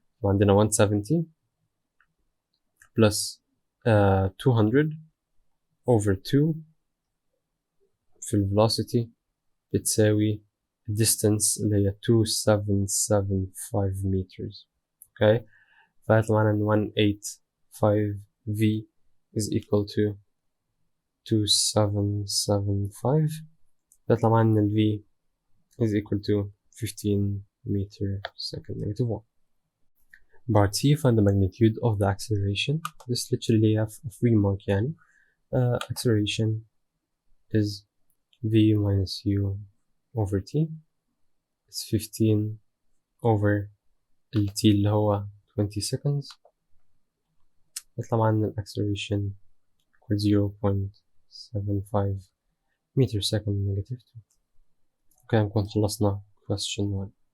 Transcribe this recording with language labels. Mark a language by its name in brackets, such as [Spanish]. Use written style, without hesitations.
[Arabic] وعندنا 170 [English] plus 200 over 2 [Arabic] في ال velocity بتساوي distance اللي هي 2775 meters. [English] Okay. [Arabic] فهيطلع معانا ان 185 [English] v is equal to [Arabic] 2775. فيطلع معانا ان ال [English] v is equal to [Arabic] 15 meter second negative 1. [English] Part C, find the magnitude of the acceleration. This literally have a free mark [Arabic] يعني. [English] Acceleration is v minus u over t. It's 15 over [Arabic] ال t اللي هو [English] 20 seconds. [Arabic] يطلع معانا ال [English] acceleration equal 0.75 meter second negative 2. Okay. [Arabic] نكون خلصنا question 1.